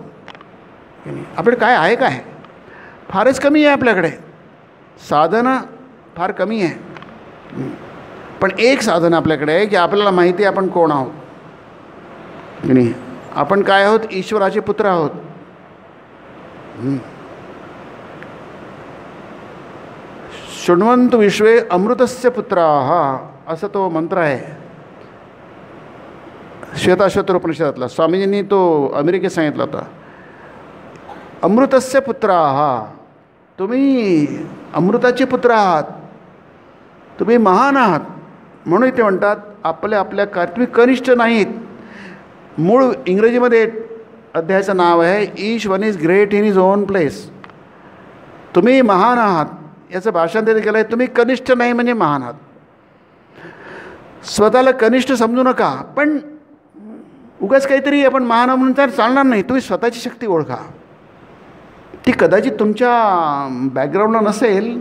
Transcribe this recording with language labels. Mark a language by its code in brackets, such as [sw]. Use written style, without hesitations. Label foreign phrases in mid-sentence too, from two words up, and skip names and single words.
[mr] आपल्याकडे काय आहे, काय फारच कमी आहे. आपल्याकडे साधनं फार कमी आहे. पण एक साधन आपल्याकडे आहे की आपल्याला माहिती आहे आपण कोण आहोत की नाही. आपण काय आहोत, ईश्वराचे पुत्र आहोत. [sa] शृण्वन्तु विश्वे अमृतस्य पुत्राः, [mr] असं तो मंत्र आहे श्वेताश्वतर उपनिषदातला. स्वामीजींनी तो अमेरिकेत सांगितला होता. [sa] अमृतस्य पुत्राः, [mr] तुम्ही अमृताचे पुत्र आहात, तुम्ही महान आहात. म्हणून ते म्हणतात आपल्या तुम्ही कनिष्ठ नाहीत. मूळ इंग्रजीमध्ये अध्यायाचं नाव आहे [en] Each one is great in his own place. [mr] तुम्ही महान आहात याचं भाषांतर केलं आहे. तुम्ही कनिष्ठ नाही म्हणजे महान आहात. स्वतःला कनिष्ठ समजू नका. पण उगाच काहीतरी आपण महान म्हणून तर चालणार नाही. तुम्ही स्वतःची शक्ती ओळखा. ती कदाचित तुमच्या बॅकग्राऊंडला नसेल.